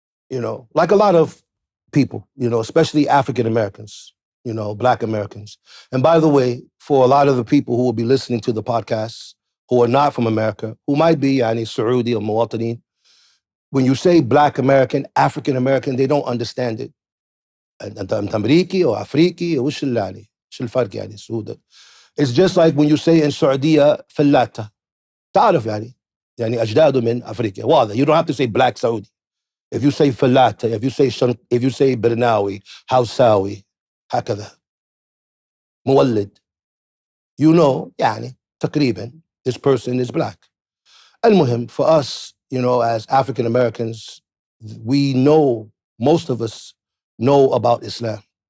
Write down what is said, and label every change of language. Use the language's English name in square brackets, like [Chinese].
[English] You know, like a lot of people, you know, especially African Americans, you know, Black Americans. And by the way, for a lot of the people who will be listening to the podcast who are not from America, who might be Saudi or Muwatanin, when you say Black American, African American, they don't understand it. [Arabic] أنت أمريكي أو أفريقي وش اللي يعني شو الفرق يعني سودة. [English] It's just like when you say in Saudi فلاتة. [Arabic] تعرف يعني أجداده من أفريقيا. واضح. [English] You don't have to say Black Saudi. If you say فلاتة, if you say برناوي, Hausawi, [Arabic] هكذا. مولد. [English] You know [Arabic] يعني تقريبا [English] this person is Black. [Arabic] المهم, [English] for us, you know, as African Americans, we know, most of us know about Islam.